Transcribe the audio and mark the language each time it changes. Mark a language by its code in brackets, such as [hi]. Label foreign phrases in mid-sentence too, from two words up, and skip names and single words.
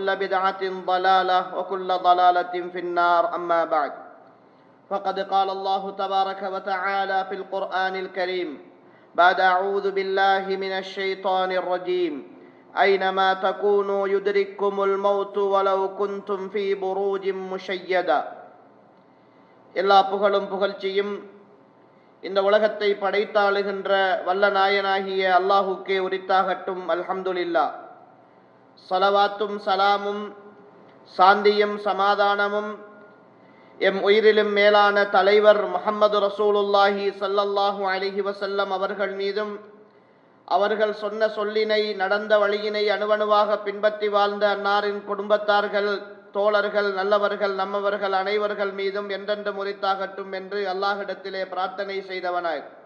[ar] بدعة ضلالة وكل ضلالة في النار أما بعد فقد قال الله تبارك وتعالى في القرآن الكريم بعد أعوذ بالله من الشيطان الرجيم أينما تكونوا يدرككم الموت ولو كنتم في بروج مشيدة [ta] எல்லா புகழும் புகழ்ச்சியும் இந்த உலகத்தை படைத்தாளுகின்ற வல்ல நாயனாகிய அல்லாஹுக்கே உரித்தாகட்டும். [ar] அல்ஹம்துலில்லாஹ். [ta] ஸலவாத்தும் சலாமும் சாந்தியும் சமாதானமும் எம் உயிரிலும் மேலான தலைவர் முஹம்மது [ar] رسول الله صلى الله عليه وسلم [ta] அவர்கள் மீதும், அவர்கள் சொன்ன சொல்லினை நடந்த வழியினை அணுவணுவாக பின்பற்றி வாழ்ந்த அன்னாரின் குடும்பத்தார்கள், தோழர்கள், நல்லவர்கள், நம்மவர்கள் அனைவர்கள் மீதும் என்றென்று முறித்தாகட்டும் என்று அல்லாஹ்விடத்திலே பிரார்த்தனை செய்தவனாய்,